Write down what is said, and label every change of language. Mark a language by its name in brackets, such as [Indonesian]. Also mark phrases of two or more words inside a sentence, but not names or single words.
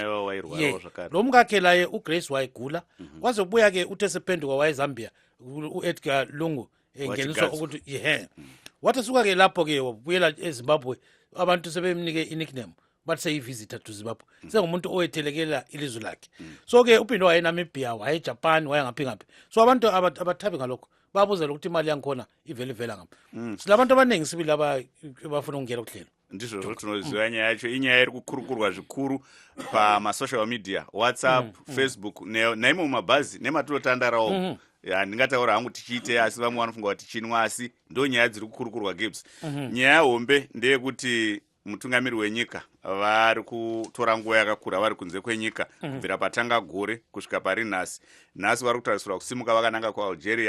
[North Ndebele] Lo mkakhe laye uGrace wayegula kwaze kubuya ke uthe sephenduka wayeZambia uEdgar Lungu engeniswa ukuthi wathi suka ke lapho ke wabuyela eZimbabwe abantu sebemnike i-nickname bathi seyi- [English] visitor to Zimbabwe [North Ndebele] sengumuntu owethelekela ilizwe lakhe. So ke uphinde wayeNamibia wayeJapan wayengaphi so abantu abathabi ngalokho babuzela ukuthi imali yangikhona ivela ngapha. Silabantu abaningi sibili abafuna ukungena kuhlelo. [Shona] Ndizvo zvotinoziva nyaya yacho inyaya iri kukurukurwa zvikuru pamasocial media, WhatsApp, Facebook naimo mumabhazi nematotandarawo. Ndingataura hangu tichiite asi vamwe vanofunga kuti tichinwa asi ndo nyaya dziri kukurukurwa Gibbs. Nyaya hombe ndeyekuti mutungamiri wenyika vari kutora nguva yakakura vari kunze kwenyika kubvira patanga gore kusvika pari nhasi vari kutarisirwa kusimuka vakananga kuAlgeria.